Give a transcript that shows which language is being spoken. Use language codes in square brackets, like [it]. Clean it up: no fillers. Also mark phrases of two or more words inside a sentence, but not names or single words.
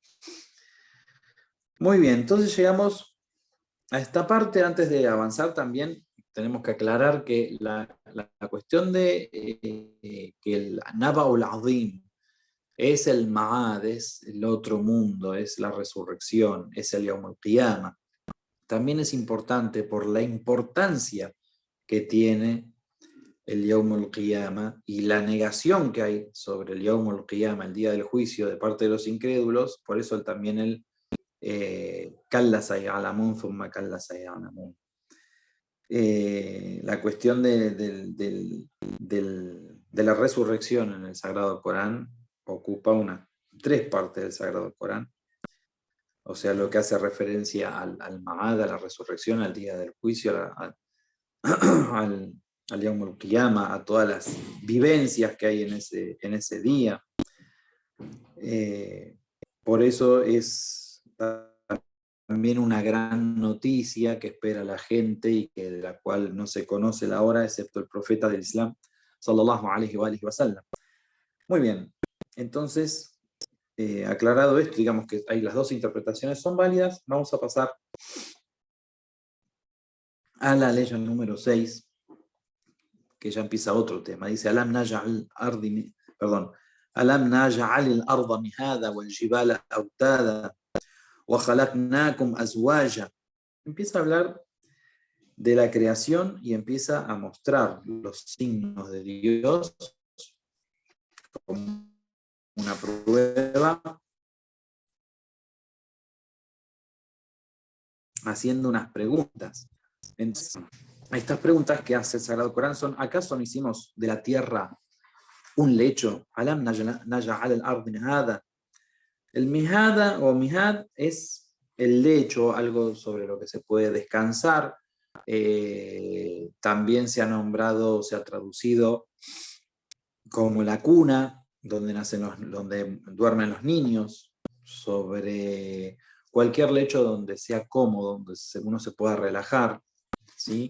[es] Muy bien, entonces llegamos a esta parte. Antes de avanzar también tenemos que aclarar que la cuestión de que el [ar] النبأ العظيم [es] es el Ma'ad, es el otro mundo, es la resurrección, es el [ar] يوم القيامة. [es] También es importante por la importancia que tiene el [ar] يوم القيامة [es] y la negación que hay sobre el [ar] يوم القيامة, [es] el día del juicio, de parte de los incrédulos. [ar] Por eso también el كلا سيعلمون ثم كلا سيعلمون. [es] La cuestión de la resurrección en el Sagrado Corán ocupa 3 partes del Sagrado Corán, o sea, lo que hace referencia al Ma'ad, a la resurrección, al día del juicio, al [ar] يوم القيامة, [es] a todas las vivencias que hay en ese día. Por eso es también una gran noticia que espera la gente y que de la cual no se conoce la hora, excepto el profeta del Islam, [ar] صلى الله عليه وسلم. [es] Muy bien, entonces, aclarado esto, digamos que hay las 2 interpretaciones son válidas, vamos a pasar a la ley número 6, que ya empieza otro tema. Dice, [ar] ألم نجعل أرض, perdón, ألم نجعل الأرض مهادا والجبال أوتادا وخلقناكم أزواجا. [es] Empieza a hablar de la creación y empieza a mostrar los signos de Dios como una prueba, haciendo unas preguntas. Entonces, estas preguntas que hace el Sagrado Corán son: ¿acaso no hicimos de la tierra un lecho? [ar] ألم نجعل الأرض مهادا. [es] El mihada o mihad es el lecho, algo sobre lo que se puede descansar. También se ha nombrado, se ha traducido como la cuna, donde donde duermen los niños, sobre cualquier lecho donde sea cómodo, donde uno se pueda relajar, ¿sí?